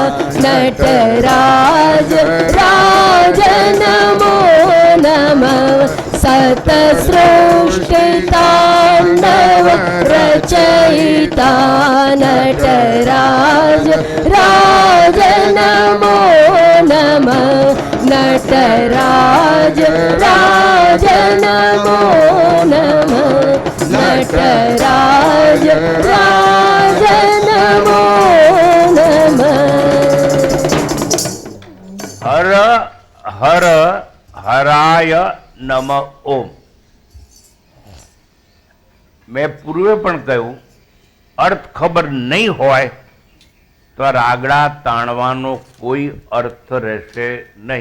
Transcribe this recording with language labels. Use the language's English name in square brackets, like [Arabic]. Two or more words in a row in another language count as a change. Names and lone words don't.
[Sanskrit] नटराज राज नमो नमः शतसृष्टिताण्डव रचयिता नटराज राज नमो नमः नटराज राज नमो नमः नटराज राज नमो नमः હર હર હરાય નમ ઓમ. [Gujarati] મેં પૂર્વે પણ કહ્યું, અર્થ ખબર નહીં હોય તો રાગડા તાણવાનો કોઈ અર્થ રહેશે નહીં.